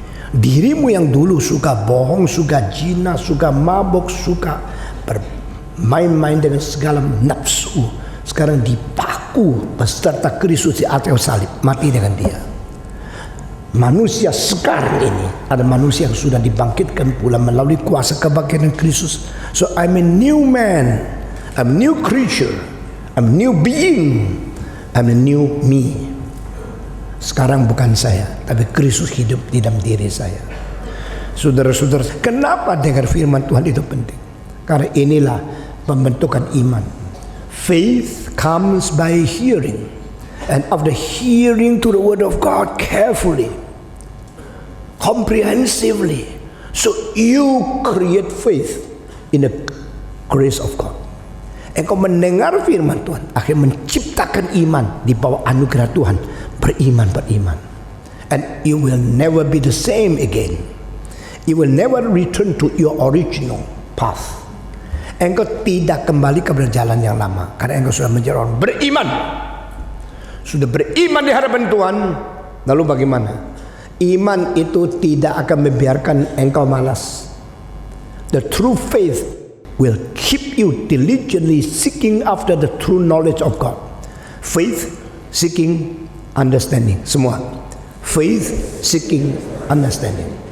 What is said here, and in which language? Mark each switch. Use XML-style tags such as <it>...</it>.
<id>Dirimu yang dulu suka bohong, suka zina, suka mabuk, suka bermain-main dengan segala nafsu, sekarang dipaku beserta Kristus di atas salib, mati dengan Dia. Manusia sekarang ini ada manusia yang sudah dibangkitkan pula melalui kuasa kebangkitan Kristus.</id> <en>So I'm a new man, I'm a new creature, I'm a new being, I'm a new me.</en> <id>Sekarang bukan saya, tapi Kristus hidup di dalam diri saya. Saudara-saudara, kenapa dengar firman Tuhan itu penting? Karena inilah pembentukan iman.</id> <en>Faith comes by hearing, and of the hearing to the word of God carefully, comprehensively. So you create faith in the grace of God.</en> <id>Engkau mendengar firman Tuhan, akhirnya menciptakan iman di bawah anugerah Tuhan. Beriman.</id> <en>And you will never be the same again. You will never return to your original path.</en> <id>Engkau tidak kembali kepada jalan yang lama, karena engkau sudah menjadi orang beriman. Sudah beriman di hadapan Tuhan. Lalu bagaimana? Iman itu tidak akan membiarkan engkau malas.</id> <en>The true faith will keep you diligently seeking after the true knowledge of God. Faith seeking understanding,</en> <id>semua.</id> <en>Faith seeking understanding.</en>